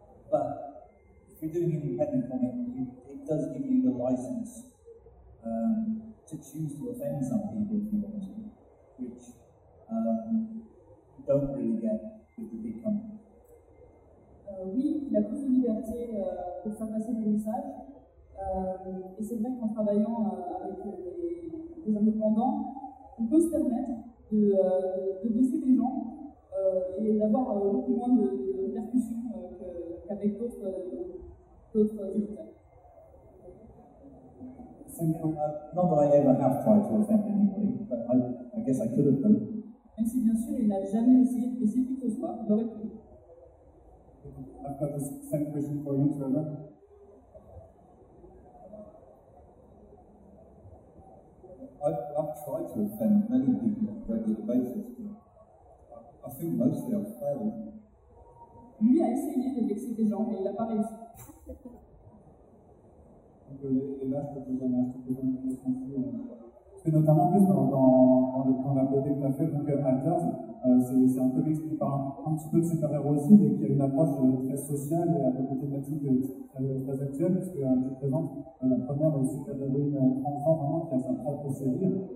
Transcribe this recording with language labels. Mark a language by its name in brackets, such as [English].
[English] But if you're doing an independent comic, it does give you the license to choose to offend some people if you want to, which you don't really get with the big company. [French] Oui, il a plus de liberté pour faire passer des messages. Et c'est vrai qu'en travaillant avec les indépendants, on peut se permettre de blesser des gens et d'avoir beaucoup moins de percussions qu'avec d'autres éditeurs. [English] Not that I ever have tried to offend anybody, but I guess I could have done. [French] Même si bien sûr il n'a jamais essayé de blesser qui que ce soit, il aurait pu. [English] I've got the same question for you, Trevor. I've tried to offend many people on a regular basis, but I think mostly I've failed. [French] Lui a essayé de vexer des gens, mais il n'a pas réussi. Donc, là, je peux vous donner un peu de questions sur vous. C'est notamment plus dans la beauté que tu as fait, donc Alters, c'est un comics qui parle un petit peu de super-héros aussi, mais qui a une approche très sociale et avec des thématiques très actuelles, puisque je présente la première super-héroïne enfant vraiment qui a sa propre série.